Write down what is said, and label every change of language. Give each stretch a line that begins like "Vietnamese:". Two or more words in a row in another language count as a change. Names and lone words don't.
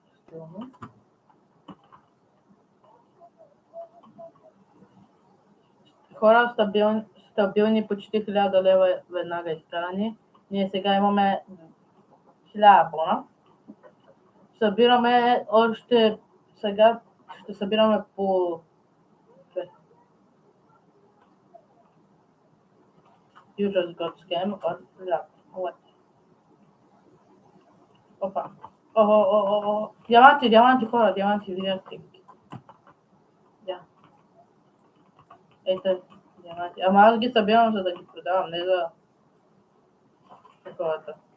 Bulgarian: Хора, стабилни почти 1000 лева веднага изкарани. Ние сега имаме 1000 бона. Събираме още сега, ще събираме по
English: You just got scam or luck. What?
Bulgarian: Опа. Диаманти, хора, видяхте. Да. Ето, диаманти. Ама аз ги събирам, за да ги продавам, не за таковата.